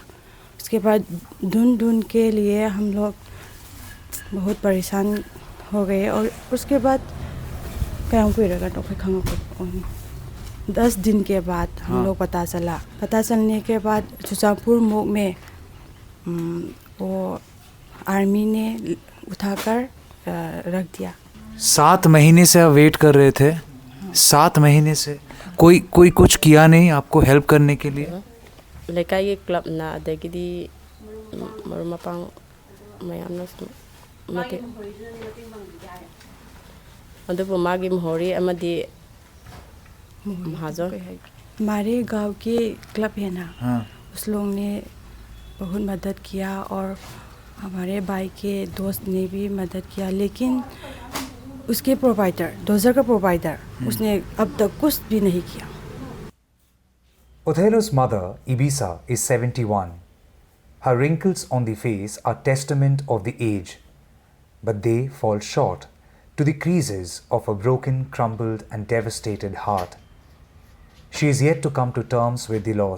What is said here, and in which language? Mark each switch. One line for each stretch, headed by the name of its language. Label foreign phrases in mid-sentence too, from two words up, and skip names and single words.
Hindi: उसके बाद ढूंढ के लिए हम लोग बहुत परेशान हो गए, और उसके बाद 10 दिन के बाद हम लोग पता चलने के बाद चुचापुर मोग में वो आर्मी ने उठाकर रख दिया। 7 महीने से आप वेट कर रहे थे? 7 महीने से कोई कुछ किया नहीं आपको हेल्प करने के लिए?
Manipuri: লেকাই ক্লব না অদগিদী মরুমপাং ময়ামনা মতে অদুবো মাগী মোহরী অমদী মহাজো
Hindi: हमारे गांव के क्लब है ना, उस लोग ने बहुत मदद किया और हमारे भाई के दोस्त ने भी मदद किया, लेकिन उसके
English: provider dozer
Hindi: का प्रोवाइडर उसने अब तक कुछ भी नहीं किया।
English: Othelo's mother, Ibisa, is 71. Her wrinkles on the face are testament of the age, but they fall short to the creases of a broken, crumbled and devastated heart. She is yet to come to terms with the loss.